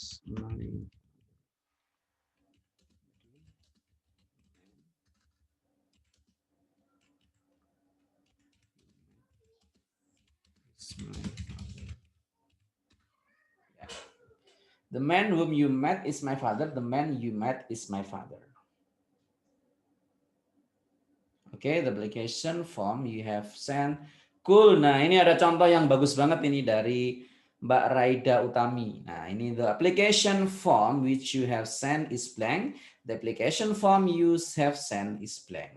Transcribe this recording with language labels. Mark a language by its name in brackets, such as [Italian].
[English] is the man whom you met is my father. The man you met is my father. Okay, the application form you have sent. Cool. [Indonesian] Nah, ini ada contoh yang bagus banget ini dari Mbak Raida Utami. Nah, ini [English] the application form which you have sent is blank. The application form you have sent is blank.